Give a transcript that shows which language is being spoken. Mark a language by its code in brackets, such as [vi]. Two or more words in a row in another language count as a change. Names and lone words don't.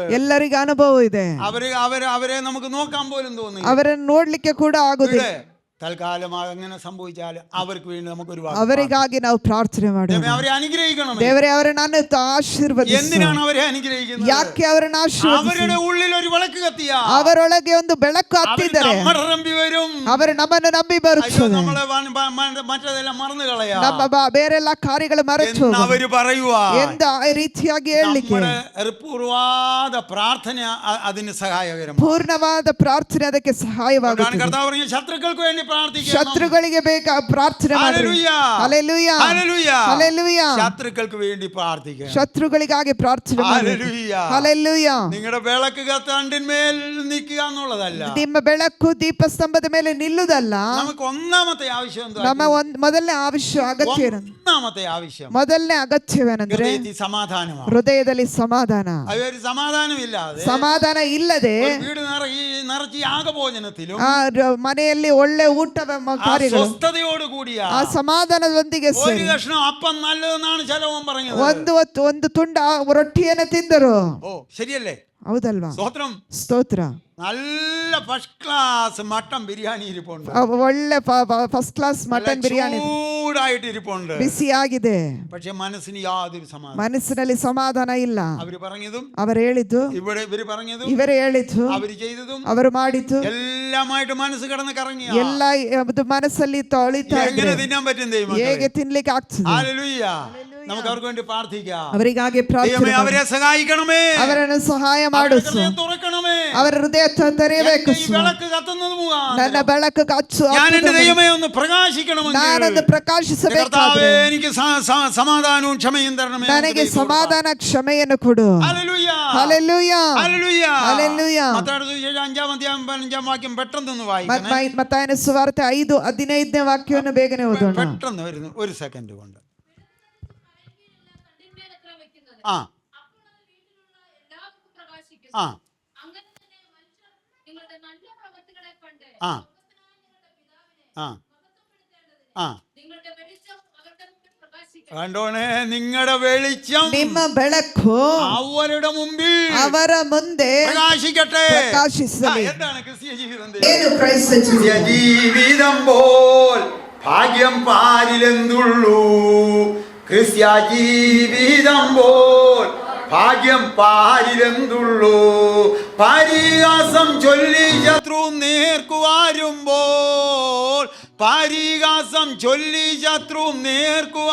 [kn] ಎಲ್ಲರಿಗೂ ಅನುಭವ ಇದೆ. [ml] അവരെ നമുക്ക് നോക്കാൻ പോലും തോന്നി. [kn] ಅವರನ್ನು ನೋಡ್ಲಿಕ್ಕೆ ಕೂಡ ಆಗುದಿಲ್ಲ. [ml] തൽക്കാലം അങ്ങനെ സംഭവിച്ചാൽ അവർക്ക് വേണ്ടി നമുക്ക് ഒരു [kn] ಅವರಿಗಾಗಿ ನಾವು ಪ್ರಾರ್ಥನೆ ಮಾಡೋಣ. [ml] അവരെ അനുഗ്രഹിക്കണം. [kn] ದೇವರೇ, ಅವರನ್ನು ಆಶೀರ್ವದಿಸು. [ml] എന്തിനാണ് അവരെ അനുഗ്രഹിക്കുന്നത്? [kn] ಯಾಕೆ ಅವರನ್ನು ಆಶೀರ್ವದಿಸು? [ml] അവരുടെ ഉള്ളിൽ ഒരു വിളക്ക് കത്തിയ, [kn] ಅವರೊಳಗೆ ಒಂದು ಬೆಳಕು ಹತ್ತಿದರೆ ಅವರು ನಮ್ಮನ್ನು ನಂಬಿ ಬರುತ್ತಾರೆ. [ml] മറ്റതെല്ലാം മറന്നു കളയാ, [kn] ನಮ್ಮ ಬೇರೆಲ್ಲ ಕಾರ್ಯಗಳು ಮರೆತು [ml] അവര് പറയുവാ [kn] ಎಂದ ರೀತಿಯಾಗಿ ಹೇಳಲಿಕ್ಕೆ [ml] പൂർവാദ പ്രാർത്ഥന അതിന് സഹായകരമാണ്. [kn] ಪೂರ್ಣವಾದ ಪ್ರಾರ್ಥನೆ ಅದಕ್ಕೆ ಸಹಾಯವಾಗುತ್ತದೆ. [ml] കർത്താവ് പറഞ്ഞ ശത്രുക്കൾക്ക് വേണ്ടി പ്രാർത്ഥിക്കണം. [kn] ಶತ್ರುಗಳಿಗೆ ಬೇಕಾ ಪ್ರಾರ್ಥನೆ ಮಾಡಿ. [ml] ഹല്ലേലൂയ, [kn] ಹಲ್ಲೆಲೂಯಾ, [ml] ഹല്ലേലൂയ, [kn] ಹಲ್ಲೆಲೂಯಾ. [ml] ശത്രുക്കൾക്ക് വേണ്ടി പ്രാർത്ഥിക്കണം. [kn] ശത്രുಗಳಿಗಾಗಿ ಪ್ರಾರ್ಥನೆ ಮಾಡಿ. [ml] ഹല്ലേലൂയ, [kn] ಹಲ್ಲೆಲೂಯಾ. [ml] നിങ്ങളുടെ വിളക്ക് തണ്ടിന്മേൽ നിൽക്കുക എന്നുള്ളതല്ല, [kn] ನಿಮ್ಮ ಬೆಳಕು ದೀಪಸ್ತಂಭದ ಮೇಲೆ ನಿಲ್ಲುವುದಲ್ಲ. [ml] നമുക്ക് ഒന്നാമത്തെ ആവശ്യം എന്താ? [kn] ನಮ್ಮ ಮೊದಲನೇ ಅಗತ್ಯ [ml] ഒന്നാമത്തെ ആവശ്യം, [kn] ಮೊದಲನೇ ಅಗತ್ಯವೇನೆಂದ್ರೆ [ml] ഹൃദയത്തിൽ സമാധാനമാണ്. [kn] ಹೃದಯದಲ್ಲಿ ಸಮಾಧಾನ. [ml] ഒരു സമാധാനമില്ലാതെ, [kn] ಸಮಾಧಾನ ಇಲ್ಲದೆ [ml] വീട് നിറച്ച് യാഗഭോജനത്തിലും [kn] ಮನೆಯಲ್ಲಿ ಒಳ್ಳೆ ಊಟ ಕಾರ್ಯಗಳು [ml] സ്വസ്ഥതയോട് കൂടിയ [kn] ಆ ಸಮಾಧಾನದೊಂದಿಗೆ [ml] ഒരു കഷ്ണം അപ്പം നല്ലതെന്നാണ് ചിലവൻ പറഞ്ഞത്. [kn] ಒಂದು ತುಂಡ ರೊಟ್ಟಿಯನ್ನು ತಿಂದರು. [ml] ഓ ശരിയല്ലേ? [kn] ಹೌದಲ್ವಾ? [ml] സ്തോത്രം, [kn] ಸ್ತೋತ್ರ. [ml] നല്ല [en] first class [ml] മട്ടൻ ബിരിയാണി ഇരിപ്പുണ്ട്. [kn] ಒಳ್ಳೆ [en] first class [kn] ಮಟನ್ ಬಿರಿಯಾನಿ [ml] ചൂടായിട്ട് ഇരിപ്പുണ്ട്, [kn] ಬಿಸಿಯಾಗಿದೆ. [ml] പക്ഷെ മനസ്സിന് യാതൊരു സമാധാനം. [kn] ಮನಸ್ಸಿನಲ್ಲಿ ಸಮಾಧಾನ ಇಲ್ಲ. [ml] അവര് പറഞ്ഞതും [kn] ಅವರು ಹೇಳಿದ್ದು, [ml] ഇവര് പറഞ്ഞതും, [kn] ಇವರೇ ಹೇಳಿದ್ದು, [ml] അവര് ചെയ്തതും, [kn] ಅವರು ಮಾಡಿದ್ದು [ml] എല്ലാമായിട്ട് മനസ്സ് കിടന്ന് കറങ്ങിയ [kn] ಎಲ್ಲ ಮನಸ್ಸಲ್ಲಿ ತೊಳಿತಾ [ml] എങ്ങനെ തിന്നാൻ പറ്റും ദൈവം? [kn] ಹೇಗೆ ತಿನ್ಲಿಕ್ಕೆ ಆಗ್ತದೆ? [ml] ഹല്ലേലൂയ. നമുക്ക് അവർക്ക് വേണ്ടി പ്രാർത്ഥിക്കാം. [kn] ಅವರಿಗಾಗಿ ಪ್ರಾರ್ಥನೆ [ml] ദൈവമേ, [kn] ಮಾಡಿ. [ml] അവരെ സഹായിക്കണമേ, [kn] ಅವರನ್ನು ಸಹಾಯ [ml] അവരുടെ [kn] ಮಾಡಿಸು. [ml] ഹൃദയം തുറക്കണമേ. [kn] ಅವರ ಹೃದಯ ತೆರೆಯಬೇಕು. [ml] ഈ വിളക്ക് കത്തുന്നത് മുഖാന്തരം [kn] ನನ್ನ ಬೆಳಕು ಹಚ್ಚು. [ml] ഞാൻ എന്റെ ദൈവമേ ഒന്ന് പ്രകാശിക്കണമെങ്കിൽ [kn] ನಾನೊಂದು ಪ್ರಕಾಶಿಸಬೇಕಾದ್ರೆ [ml] കർത്താവേ, എനിക്ക് സമാധാനവും ക്ഷമയും തരണമേ. [kn] ನನಗೆ ಸಮಾಧಾನ ಕ್ಷಮೆಯನ್ನು ಕೊಡು. [ml] ഹല്ലേലൂയ, ഹല്ലേലൂയ, ഹല്ലേലൂയ, ഹല്ലേലൂയ. മത്തായിയുടെ സുവിശേഷം 5-ാം അധ്യായം 15-ാം വാക്യം പെട്ടെന്ന് വായിക്കണേ. [kn] ಮತ್ತಾಯನ ಸುವಾರ್ತೆ 5:15 ವಾಕ್ಯವನ್ನು ಬೇಗನೆ ಓದೋಣ. [ml] പെട്ടെന്ന് വരുന്നു, ഒരു സെക്കൻഡ് കൊണ്ട്. ആ ആ ആ ആ കണ്ടോണേ, നിങ്ങളുടെ വെളിച്ചം, [kn] ನಿಮ್ಮ ಬೆಳಕು [ml] അവരുടെ മുമ്പിൽ, [kn] ಅವರ ಮುಂದೆ [ml] പ്രകാശിക്കട്ടെ. [kn] പ്രകാശിಸಲಿ. [ml] എന്താണ് ക്രിസ്തീയ ജീവിതം? [kn] ಏನು ಕ್ರೈಸ್ತ [ml] ക്രിസ്തീയ ജീവിതം പോൽ ഭാഗ്യം പാരിലെന്തുള്ളൂ? ക്രിസ്തീയ ജീവിതം പോൽ ഭാഗ്യം പാരിലെന്തുള്ളൂ? പരിഹാസം ചൊല്ലി ശത്രു നേർക്കുവാരുമ്പോൾ പരിഹാസം ചൊല്ലി ശത്രു നേർക്കുക.